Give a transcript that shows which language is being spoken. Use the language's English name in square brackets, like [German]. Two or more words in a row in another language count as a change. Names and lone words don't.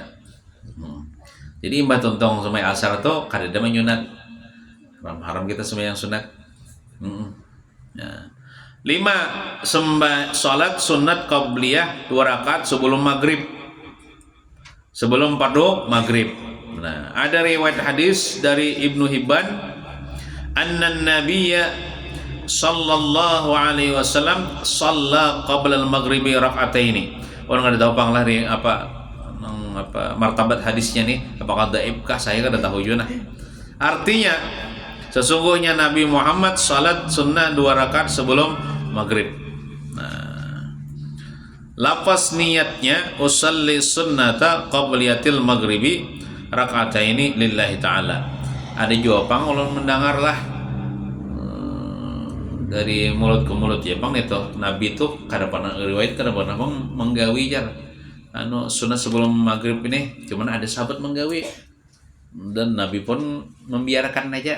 [Banjar] Jadi imbah tontong sembahyang asar itu kada ada menyunat. Haram kita sembahyang sunat. Nah. 5 salat sunat qabliyah 2 rakaat sebelum maghrib, sebelum fardu maghrib. Nah, ada riwayat hadis dari Ibnu Hibban, [Arabic] أن النبي صلى الله عليه وسلم صلى قبل المغرب ركعتين. [Banjar] Orang ada tahu panglah apa martabat hadisnya nih, apakah dhaifkah, saya kada tahu juga nah. [Indonesian] Artinya sesungguhnya Nabi Muhammad salat sunnah 2 rakaat sebelum maghrib. [Banjar] Nah, lafaz niatnya [Arabic] أصلي سنة قبلية المغرب ركعتين لله تعالى. [Banjar] Ada jawaban ulun mendengar lah dari mulut ke mulut ya bang, itu Nabi itu kada pernah riwayat, kada pernah bang menggawi jar sunnah sebelum maghrib ini, cuman ada sahabat menggawi dan Nabi pun membiarkan aja.